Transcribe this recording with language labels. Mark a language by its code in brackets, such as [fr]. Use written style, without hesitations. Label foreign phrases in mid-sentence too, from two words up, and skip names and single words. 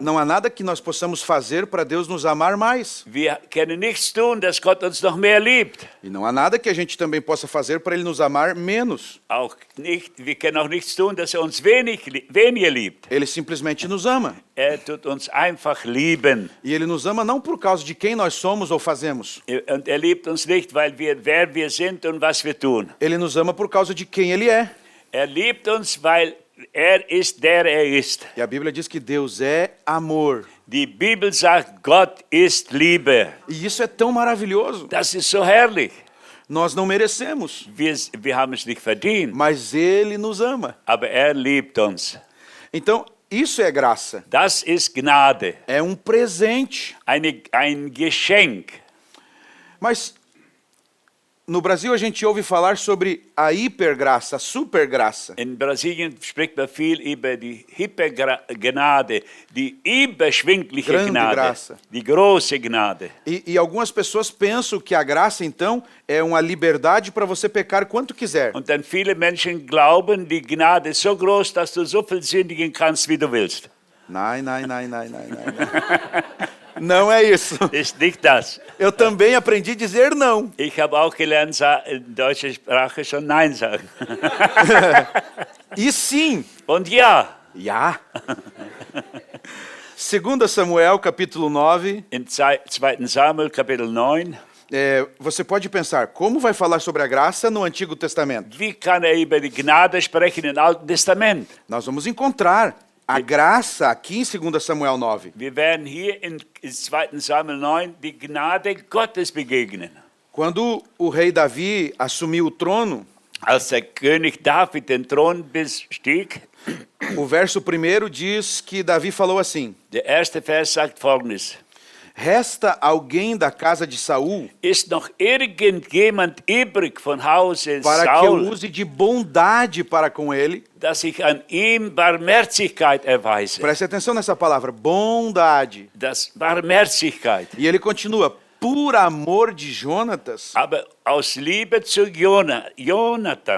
[pt] Não há nada que nós possamos fazer para Deus nos amar mais. [de] Wir können nichts tun, dass Gott uns noch mehr liebt. [pt] E não há nada que a gente também possa fazer para Ele nos amar menos. [de] Wir können auch nichts tun, dass uns weniger liebt. [pt] Ele simplesmente nos ama. [de] Tut uns einfach lieben. [pt] E Ele nos ama não por causa de quem nós somos ou fazemos. [de] Und liebt uns nicht, weil wer wir sind und was wir tun. [pt] Ele nos ama por causa de quem Ele é. [de] Liebt uns, weil ist, der ist. [pt] E a Bíblia diz que Deus é amor. [de] Die Bibel sagt, Gott ist Liebe. [pt] E isso é tão maravilhoso. [de] Das ist so herrlich. [pt] Nós não merecemos, [de] Wir haben es nicht verdient, [pt] mas Ele nos ama. [de] aber liebt uns. [pt] Então, isso é graça. [de] Das ist Gnade, [pt] É um presente. [de] ein Geschenk. [pt] Mas no Brasil a gente ouve falar sobre a hipergraça, a supergraça. [de] In Brasilien spricht man viel über die Hypergnade, die überschwingliche [pt] Grande [de] Gnade, [pt] graça. [de] die große Gnade. [pt] E algumas pessoas pensam que a graça, então, é uma liberdade para você pecar quanto quiser. [de] Und dann viele Menschen glauben, die Gnade ist so groß, dass du so viel sündigen kannst, wie du willst. Nein. [pt] Não é isso. [de] Ist nicht das. [pt] Eu também aprendi a dizer não. [de] Ich habe auch gelernt, in deutscher Sprache schon Nein sagen. [pt] E sim. [de] Und ja, [pt] Já. 2 Samuel, capítulo 9. [de] in 2. Samuel, Kapitel 9, [pt] Você pode pensar, como vai falar sobre a graça no Antigo Testamento? [de] wie kann über die Gnade sprechen im Alten Testament? [pt] Nós vamos encontrar a graça aqui em 2 Samuel 9. [de] Wir werden hier in 2. Samuel 9 die Gnade Gottes begegnen. [pt] Quando o rei Davi assumiu o trono, [de] Als der König David den Thron bestieg, [pt] o verso 1 diz que Davi falou assim: [de] der erste Vers sagt Folgendes: [pt] Resta alguém da casa de Saul [de] Ist noch irgendjemand übrig von Hause [pt] para que eu [de] Saul, [pt] use de bondade para com ele? [de] dass ich an ihm Barmherzigkeit erweise? [pt] Preste atenção nessa palavra, bondade. [de] Das Barmherzigkeit. [pt] E ele continua, por amor de Jonatas. [de] Aber aus Liebe zu Jonathan.